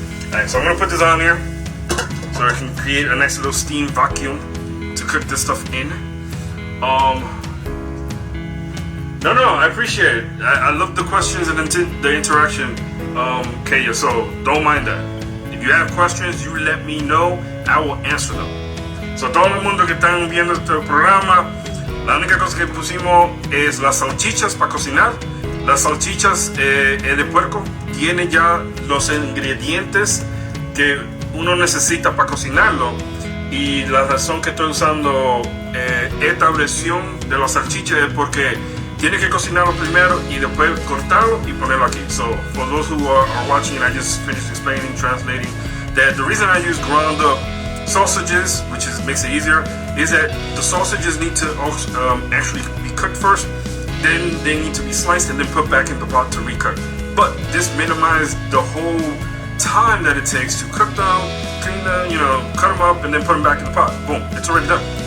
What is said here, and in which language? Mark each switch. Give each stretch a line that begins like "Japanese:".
English: Alright, so I'm gonna put this on here so I can create a nice little steam vacuum to cook this stuff in. No, I appreciate it. I love the questions and the interaction, Kaya, so don't mind that. If you have questions, you let me know, I will answer them.
Spanish: So todo el mundo que están viendo este programa, la única cosa que pusimos es las salchichas para cocinar. Las salchichas de puerco tienen ya los ingredientes que uno necesita para cocinarlo. Y la razón que estoy usando esta versión de la salchicha es porque tiene que cocinarlo primero y después cortarlo y ponerlo aquí.
English: So for those who are watching, I just finished explaining, translating, that the reason I use ground up sausages, which makes it easier, is that the sausages need to actually be cooked first. Then they need to be sliced and then put back in the pot to recook. But this minimizes the whole time that it takes to cook them, clean them, cut them up, and then put them back in the pot. Boom, it's already done.